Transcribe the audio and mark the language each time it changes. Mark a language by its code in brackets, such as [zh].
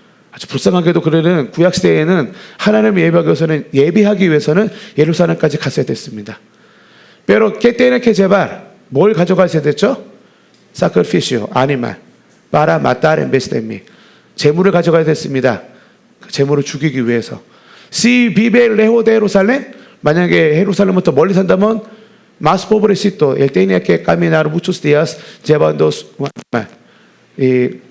[ko] 아주 불쌍하게도 그들은 구약시대에는 하나님을 예배하기 위해서는 예루살렘까지 갔어야 됐습니다. [es] Pero ¿qué tiene que llevar? [ko] 뭘 가져가셔야 됐죠? [es] Sacrificio, animal, para matar en vez de mí. [ko] 재물을 가져가야 됐습니다. 그 재물을 죽이기 위해서. [es] Si vive lejos de Jerusalén, [ko] 만약에 예루살렘부터 멀리 산다면 [es] más pobrecito, él tenía que caminar muchos días llevando un animal.